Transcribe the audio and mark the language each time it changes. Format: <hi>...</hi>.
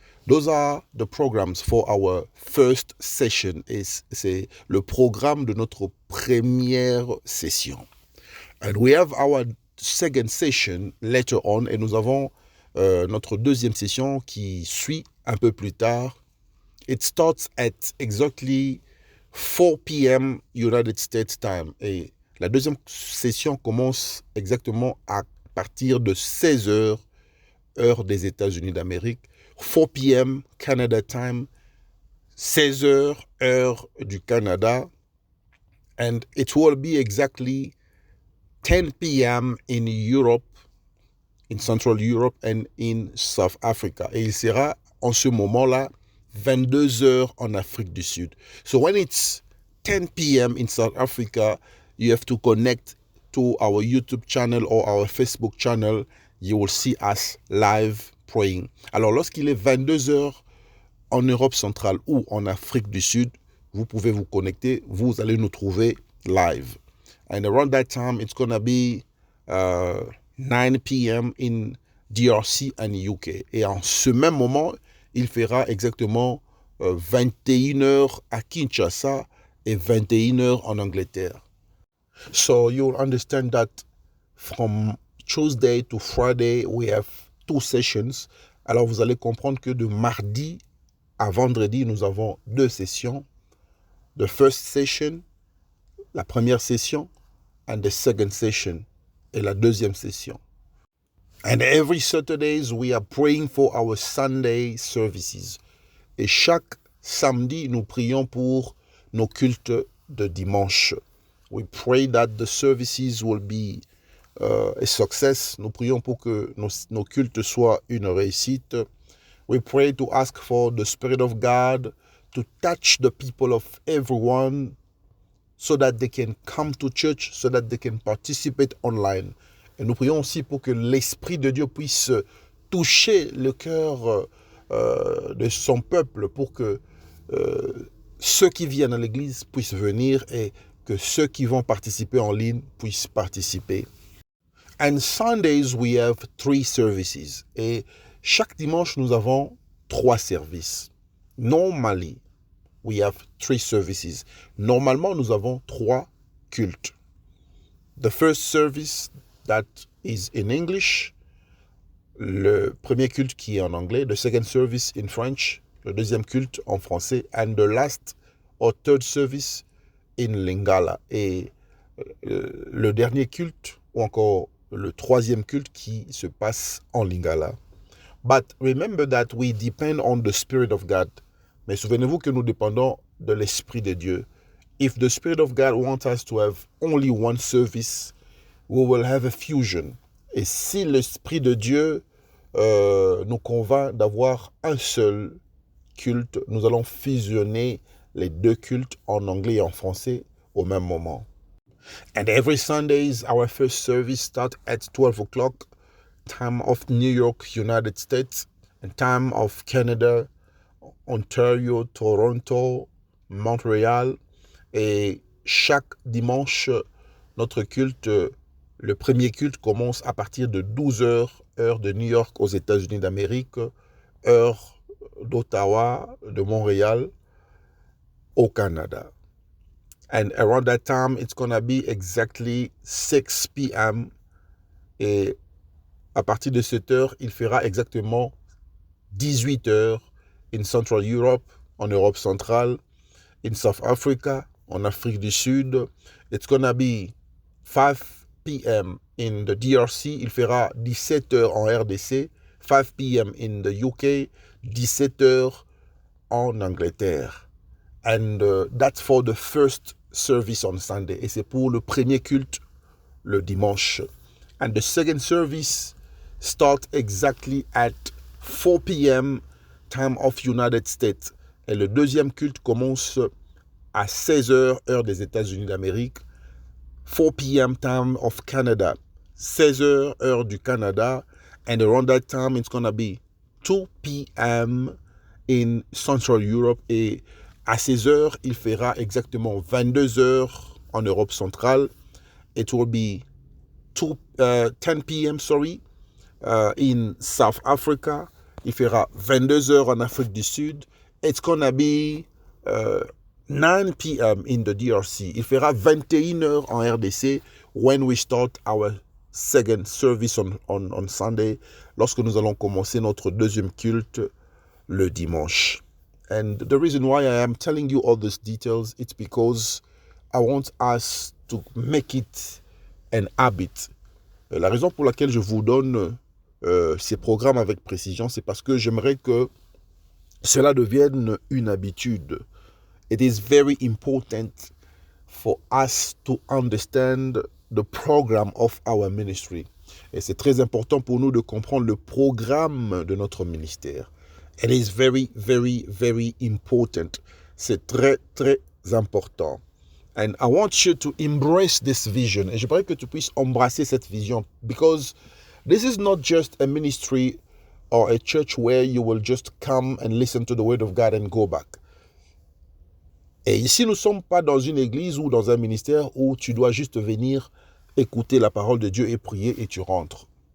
<en>Those are the programs for our first session.</en> <fr>C'est le programme de notre première session.</fr> <en>And we have our second session later on.</en> <fr>Et nous avons notre deuxième session qui suit un peu plus tard.</fr> <en>It starts at exactly 4 p.m. United States time.</en> <fr>Et la deuxième session commence exactement à partir de 16 heures, heure des États-Unis d'Amérique. 4 p.m.</fr> <en>Canada time,</en> <fr>16 heures, heure du Canada.</fr> <en>And it will be exactly 10 p.m. in Europe, in Central Europe and in South Africa.</en> <fr>Et il sera en ce moment-là 22 heures en Afrique du Sud.</fr> <en>So when it's 10 p.m. in South Africa, you have to connect to our YouTube channel or our Facebook channel. You will see us live praying.</en> <fr>Alors, lorsqu'il est 22 heures en Europe centrale ou en Afrique du Sud, vous pouvez vous connecter, vous allez nous trouver live.</fr> <en>And around that time, it's going to be 9 p.m. in DRC and UK.</en> <fr>Et en ce même moment, il fera exactement 21 heures à Kinshasa et 21 heures en Angleterre.</fr> <en>So you'll understand that from Tuesday to Friday, we have 2 sessions.</en> <fr>Alors vous allez comprendre que de mardi à vendredi, nous avons 2 sessions.</fr> <en>The first session,</en> <fr>la première session,</fr> <en>and the second session,</en> <fr>et la deuxième session.</fr> <en>And every Saturdays, we are praying for our Sunday services.</en> <fr>Et chaque samedi, nous prions pour nos cultes de dimanche.</fr> <en>We pray that the services will be a success.</en> <fr>Nous prions pour que nos cultes soient une réussite.</fr> <en>We pray to ask for the Spirit of God to touch the people of everyone so that they can come to church, so that they can participate online.</en> <fr>Et nous prions aussi pour que l'Esprit de Dieu puisse toucher le cœur de son peuple, pour que ceux qui viennent à l'église puissent venir et que ceux qui vont participer en ligne puissent participer.</fr> <en>And Sundays, we have 3 services.</en> <fr>Et chaque dimanche, nous avons 3 services.</fr> <en>Normally, we have 3 services.</en> <fr>Normalement, nous avons 3 cultes.</fr> <en>The first service that is in English.</en> <fr>Le premier culte qui est en anglais.</fr> <en>The second service in French.</en> <fr>Le deuxième culte en français.</fr> <en>And the last or third service in Lingala.</en> <fr>Et le dernier culte, ou encore le troisième culte qui se passe en Lingala.</fr> <en>But remember that we depend on the Spirit of God.</en> <fr>Mais souvenez-vous que nous dépendons de l'Esprit de Dieu.</fr> <en>If the Spirit of God wants us to have only one service, we will have a fusion.</en> <fr>Et si l'Esprit de Dieu nous convainc d'avoir un seul culte, nous allons fusionner les 2 cultes en anglais et en français au même moment.</fr> <en>And every Sundays, our first service starts at 12 o'clock, time of New York, United States, and time of Canada, Ontario, Toronto, Montréal.</en> <fr>Et chaque dimanche, notre culte, le premier culte commence à partir de 12 heures, heure de New York aux États-Unis d'Amérique, heure d'Ottawa, de Montréal, au Canada.</fr> <en>And around that time, it's going to be exactly 6 p.m.</en> <fr>Et à partir de cette heure, il fera exactement 18 heures</fr> <en>in Central Europe,</en> <fr>en Europe centrale,</fr> <en>in South Africa,</en> <fr>en Afrique du Sud.</fr> <en>It's going to be 5 p.m. in the DRC.</en> <fr>Il fera 17 heures en RDC, 5 p.m.</fr> <en>in the UK,</en> <fr>17 heures en Angleterre.</fr> <en>And that's for the first service on Sunday.</en> <fr>Et c'est pour le premier culte le dimanche.</fr> <en>And the second service starts exactly at 4 p.m. time of United States.</en> <fr>Et le deuxième culte commence à 16h, heure des États-Unis d'Amérique.</fr> <en>4 p.m. time of Canada.</en> <fr>16h, heure du Canada.</fr> <en>And around that time, it's going to be 2 p.m. in Central Europe.</en> <fr>Et à 16h, il fera exactement 22h en Europe centrale.</fr> <en>It will be 10 p.m. In South Africa.</en> <fr>Il fera 22h en Afrique du Sud.</fr> <en>It's gonna be 9 p.m. in the DRC.</en> <fr>Il fera 21h en RDC</fr> <en>when we start our second service on Sunday,</en> <fr>lorsque nous allons commencer notre deuxième culte le dimanche.</fr> <en>And the reason why I am telling you all these details, it's because I want us to make it an habit.</en> <fr>La raison pour laquelle je vous donne ces programmes avec précision, c'est parce que j'aimerais que cela devienne une habitude.</fr> <en>It is very important for us to understand the program of our ministry.</en> <fr>Et c'est très important pour nous de comprendre le programme de notre ministère.</fr> <en>It is very, very, very important.</en> <fr>C'est très, très important.</fr> <en>And I want you to embrace this vision.</en> <fr>Et j'aimerais que tu puisses embrasser cette vision.</fr> <en>Because this is not just a ministry or a church where you will just come and listen to the word of God and go back.</en> <fr>Et ici, nous ne sommes pas dans une église ou dans un ministère où tu dois juste venir écouter la parole de Dieu et prier et tu rentres.</fr>